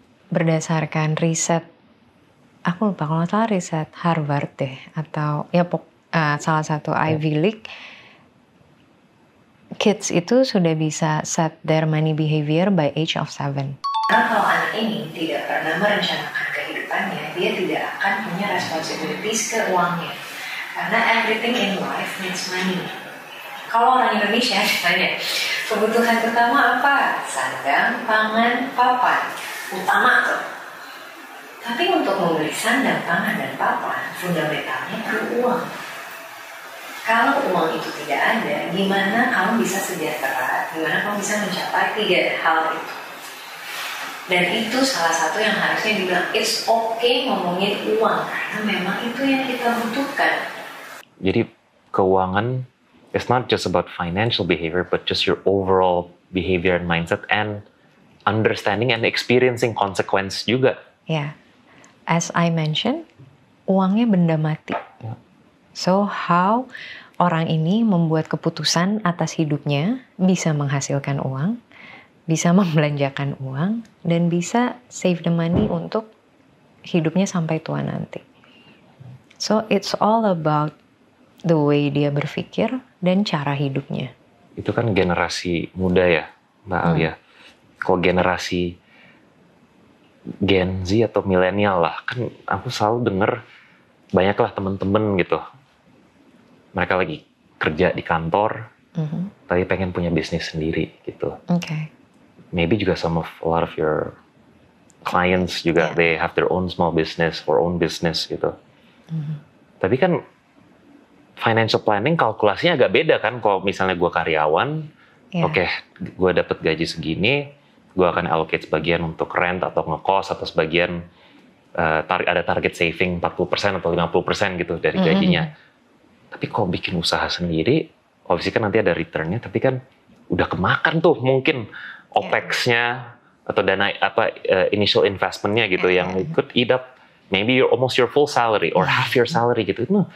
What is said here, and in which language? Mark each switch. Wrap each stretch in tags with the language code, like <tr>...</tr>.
<id>Berdasarkan riset, aku lupa kalau nggak salah riset Harvard deh, atau ya salah satu Ivy League, kids itu sudah bisa</id> <en>set their money behavior by age of 7.</en> <id>Karena kalau anak ini tidak pernah merencanakan kehidupannya, dia tidak akan punya responsibilities ke uangnya.</id> <en>Karena everything in life needs money.</en> <id>Kalau orang Indonesia ditanya, kebutuhan utama apa? Sandang, pangan, papan. Utama tuh. Tapi untuk membeli sandang, pangan, dan papan, fundamentalnya perlu uang. Kalau uang itu tidak ada, gimana kamu bisa sejahtera? Gimana kamu bisa mencapai 3 hal itu? Dan itu salah satu yang harusnya dibilang,</id> <en>it's okay</en> <id>ngomongin uang. Karena memang itu yang kita butuhkan. Jadi keuangan</id> <en>it's not just about financial behavior, but just your overall behavior and mindset and understanding and experiencing consequence juga. Yeah, as I mentioned,</en> <id>uangnya benda mati.</id> <en>Yeah.</en> <id>So how orang ini membuat keputusan atas hidupnya, bisa menghasilkan uang, bisa membelanjakan uang, dan bisa</id> <en>save the money</en> <id>untuk hidupnya sampai tua nanti.</id> <en>So it's all about the way</en> <id>dia berpikir dan cara hidupnya. Itu kan generasi muda ya, Mbak Alia. Kalau generasi Gen Z atau milenial lah, kan aku selalu denger banyaklah temen-temen gitu. Mereka lagi kerja di kantor, tapi pengen punya bisnis sendiri gitu.</id> <en>Okay. Maybe juga a lot of your clients juga, they have their own small business or own business gitu.</en> <id>Tapi kan financial planning kalkulasinya agak beda kan. Kalau misalnya gue karyawan, oke, gue dapet gaji segini, gue akan allocate sebagian untuk rent atau ngekos, atau sebagian ada target saving 40% atau 50% gitu dari gajinya. Tapi kalau bikin usaha sendiri, obviously kan nanti ada returnnya, tapi kan udah kemakan tuh mungkin OPEX-nya atau dana initial investment-nya gitu yang</id> <en>could eat up maybe almost your full salary or half your salary</en> <id>gitu.</id>